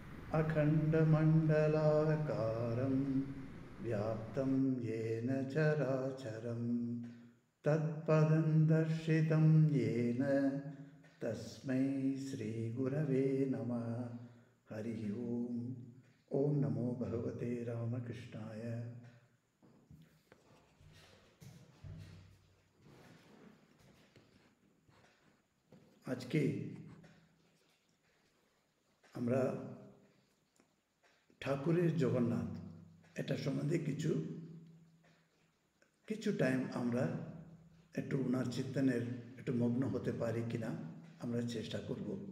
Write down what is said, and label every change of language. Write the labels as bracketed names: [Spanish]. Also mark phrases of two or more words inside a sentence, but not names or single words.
[Sanskrit] अखण्डमण्डलाकारं व्याप्तं येन चराचरं तत्पदं दर्शितं येन तस्मै श्रीगुरवे नमः। हरिः ओम्। ओम नमो भगवते रामकृष्णाय। [Bangla] আজকে আমরা ঠাকুরের জগন্নাথ এটা সম্বন্ধে কিছু টাইম আমরা একটু ওনার চিন্তনের একটু মগ্ন হতে পারি কিনা আমরা চেষ্টা করব।